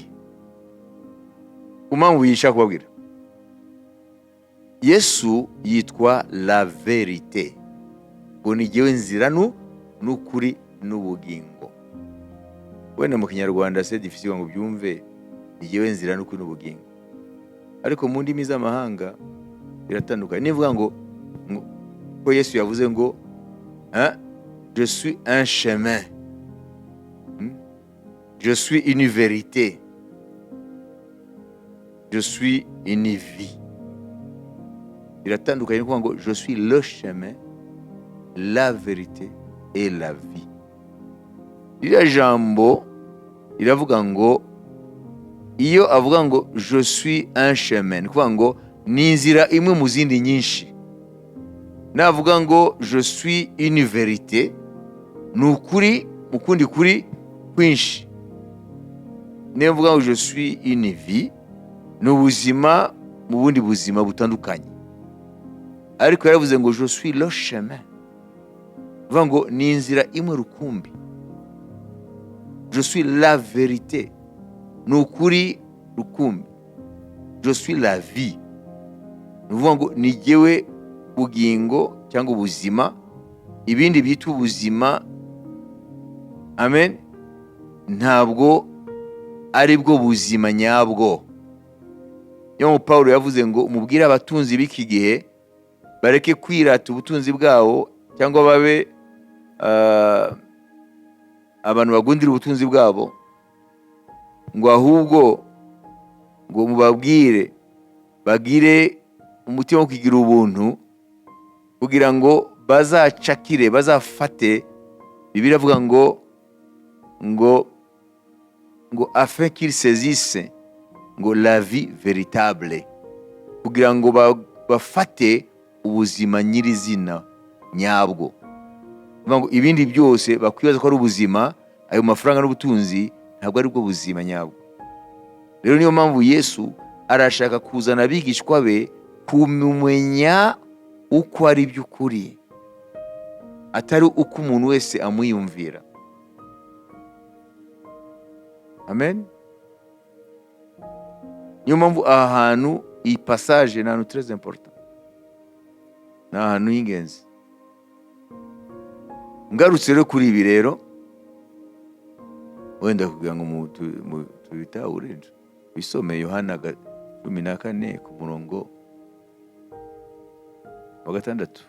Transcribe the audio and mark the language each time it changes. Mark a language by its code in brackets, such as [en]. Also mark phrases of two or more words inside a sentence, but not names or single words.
[rw] Kumpamvu yishaka kubabwira, Yesu yitwa [fr] la verite, [rw] ngo ni jyewe nzira n'ukuri n'ubugingo. Wenda mu Kinyarwanda se difficile ngo byumve, ni jyewe nzira n'ukuri n'ubugingo. Ariko mu ndimi z'amahanga biratandukanye. Nivuga ngo ko Yesu yavuze ngo [fr] je suis un chemin, je suis une vérité, je suis une vie. [rw] Biratandukanye kuvuga ngo [fr] je suis le chemin, la vérité et la vie. [rw] Iriya jambo iravuga ngo iyo avuga ngo [fr] je suis un chemin, [rw] ni kuvuga ngo ni inzira imwe mu zindi nyinshi. Navuga ngo [fr] je suis une vérité, [rw] ni ukuri mu kundi kuri kwinshi. Niyo mvuga ngo [fr] je suis une vie, [rw] ni ubuzima mu bundi buzima butandukanye. Ariko yaravuze ngo [fr] je suis le chemin, [rw] uvuga ngo ni inzira imwe rukumbi. [fr] Je suis la vérité, [rw] ni ukuri rukumbi. [fr] Je suis la vie, [rw] ni uvuga ngo ni jyewe bugingo cyangwa ubuzima, ibindi byitwa ubuzima, amen, ntabwo ari bwo buzima nyabwo. Yo Paulo yavuze ngo umubwire abatunzi b'iki gihe bareke kwirata ubutunzi bwabo cyangwa babe abantu bagundira ubutunzi bwabo, ngo ahubwo ngo mubabwire bagire umutima wo kugira ubuntu kugira ngo bazacakire, bazafate. Bibiliya avuga ngo [fr] afin qu'il saisisse ngo la vie véritable, [rw] kugira ngo bafate ubuzima nyirizina nyabwo. Ngo ibindi byose bakwibaza ko ari ubuzima, ayo mafaranga n'ubutunzi ntabwo ari bwo buzima nyabwo. Rero niyo mpamvu Yesu arashaka kuzana abigishwa be kumumenya uko ari by'ukuri, atari uko umuntu wese amwiyumvira. Amen. Niyo mpamvu aha hantu, iyi passage ni ahantu [fr] très important, [rw] ni ahantu y'ingenzi. Ngarutse rero kuri ibi rero, wenda kugira ngo tubitahure, bisome Yohana 14 ku murongo wa 6.